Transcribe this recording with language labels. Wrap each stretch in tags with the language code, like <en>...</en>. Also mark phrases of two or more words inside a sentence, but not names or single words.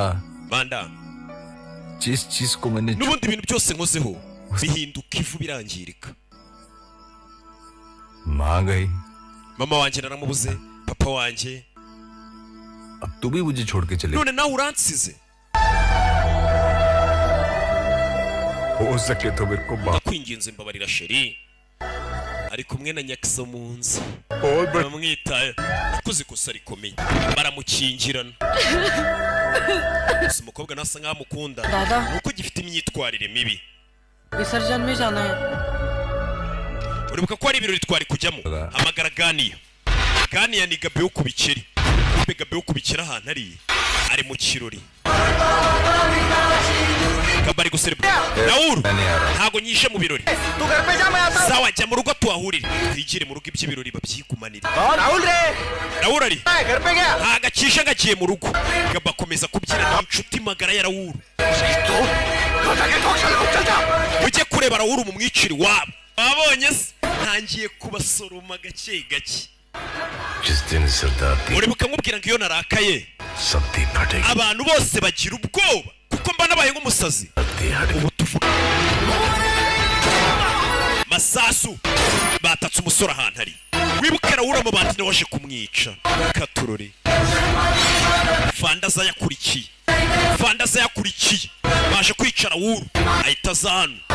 <rw>banda</rw> <hi>जिस चीज को मैंने</hi> <rw>n'ubundi ibintu byose nkozeho bihinduka ivu birangirika</rw> <hi>मां गई</hi> <rw>mama wanjye naramubuze papa wanjye</rw> <hi>अब तू भी मुझे छोड़ के चले</hi> <rw>none nawe uransize</rw> <hi>हो सके तो मेरे को</hi> <rw>ndakwinginze mbabarira sheri ari kumwe na nyakisa mu nzu bamwitaye nakoze ikosa rikomeye baramukingirana gusa umukobwa nasa nkaho amukunda nuko gifite imyitwarire mibi</rw> <hi>विसर्जन में जाना है</hi> <rw>uribuka ko ari ibirori twari kujyamo hamagara ganiya ni gabe wo ku bikeri gabe wo ku bikeri ahantu ari mu kirori kabari guserebura Raoul ntago nyishe mu birori sawa jya mu rugo tuhahurire twigire mu rugo iby'ibirori babyigumanire Raoul ari ntagacisha ngagiye mu rugo gabakomeza kubyina n'inshuti magara ya Raoul mujye kureba Raoul mu mwiciri wabo babonye se ntangiye kubasoroma gake gake</rw> <hi>जिस दिन सरदार</hi> <rw>uribuka nkubwira ngo iyo narakaye</rw> <hi>सबदी फटेगी</hi> <rw>abantu bose bagira ubwoba kuko mba nabaye nk'umusazi ubu tuvuga masasu batatse umusore ahantu ari wibuke Raoul amabandi nawe waje kumwica katurore fandaza yakurikiye baje kwica Raoul ahita aza hano</rw>